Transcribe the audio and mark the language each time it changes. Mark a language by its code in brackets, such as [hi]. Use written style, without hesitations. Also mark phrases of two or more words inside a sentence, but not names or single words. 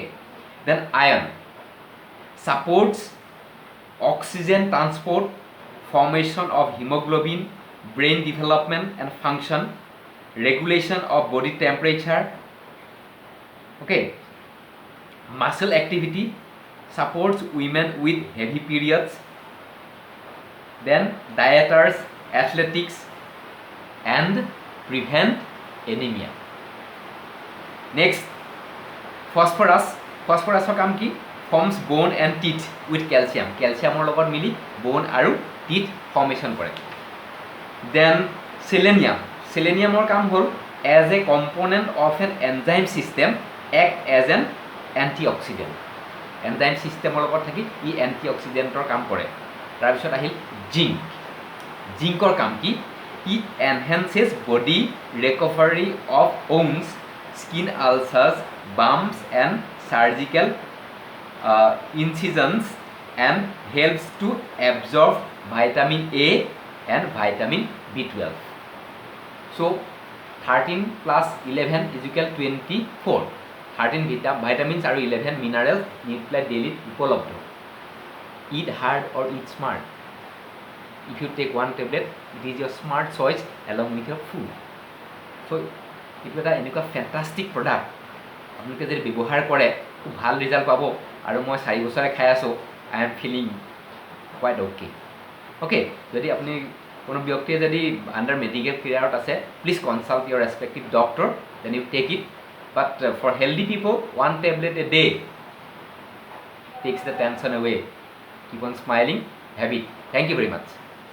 [en] Then iron supports oxygen transport, formation of hemoglobin, brain development and function, regulation of body temperature, okay, muscle activity, supports women with heavy periods, then dieters, athletics and prevent anemia. Next, phosphorus [as] কাম কি [en] forms bone and teeth with calcium [as] calciumৰ লগত মিলি [en] bone আৰু teeth formation কৰে. Then [as] seleniumৰ কাম হ'ল [en] as a component of an enzyme system act as an antioxidant. enzyme systemৰ [as] লগত থাকি ই antioxidantৰ কাম কৰে. তাৰপিছত আহিল জিংকৰ কাম কি [en] it enhances body recovery of wounds, skin ulcers, bumps and surgical incisions and helps to absorb vitamin A and vitamin B12. So 13 plus 11 is equal 24. 13 vitamins are 11 minerals nucleic daily উপলব্ধ. Eat hard or eat smart. If you take one tablet, it is your smart choice along with your food. So it is a fantastic product. [as] আপোনালোকে যদি ব্যৱহাৰ কৰে খুব ভাল ৰিজাল্ট পাব আৰু মই 4 বছৰে খাই আছোঁ [en] I am feeling quite okay [as] যদি আপুনি কোনো ব্যক্তিয়ে যদি আণ্ডাৰ মেডিকেল কেয়াৰত আছে [en] please consult your respective doctor then you take it but for healthy people 1 tablet a day takes the tension away. Keep on smiling. Have it. Thank you very much.